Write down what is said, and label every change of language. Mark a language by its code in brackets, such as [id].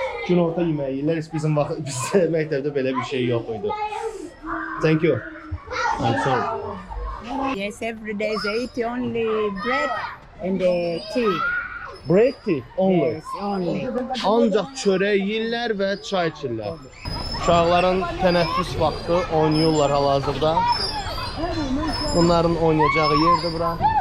[az] Günorta yeməyi yeyirlər, bizim bizdə məktəbdə belə bir şey yox idi. [en] Thank you. I'm sorry. Yes, every day they eat only bread and tea. Bread tea only. Yes, only. [az] Ancaq çörək yeyirlər və çay içirlər. Uşaqların tənəffüs vaxtı oynayırlar hal-hazırda. Bunların oynayacağı yerdir bura.